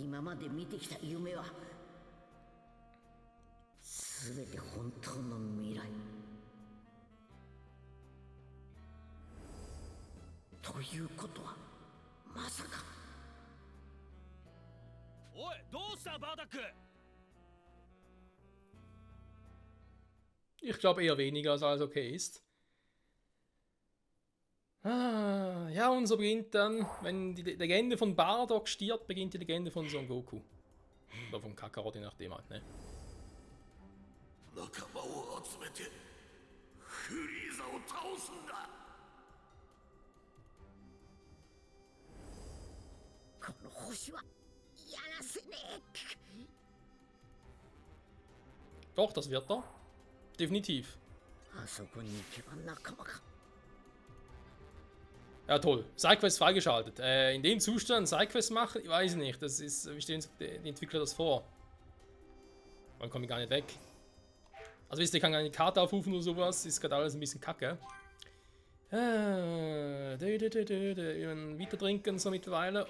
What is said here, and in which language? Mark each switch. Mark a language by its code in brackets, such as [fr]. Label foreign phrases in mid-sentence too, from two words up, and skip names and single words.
[ja] 今まで見てきた夢は全て本当の未来ということはまさか。おい、どうしたバーダック。 [de] Ich glaube eher weniger, als alles okay ist. Ah, ja, und so beginnt dann, wenn die Legende von Bardock stirbt, beginnt die Legende von Son Goku. Oder von Kakarot, je nachdem halt, ne? [ja] 仲間を集めてフリーザを倒すんだ。この星はやらせねえ。 [de] Doch, das wird er. Definitiv. [ja] あそこに行けば仲間か。 [de] Ja, toll. Sidequest freigeschaltet. In dem Zustand Sidequest machen? Ich weiß nicht. Das ist, wie stellen die Entwickler das vor? Dann komme ich gar nicht weg. Also wisst ihr, ich kann gar nicht die Karte aufrufen oder sowas. Ist gerade alles ein bisschen kacke. Weiter trinken so mittlerweile.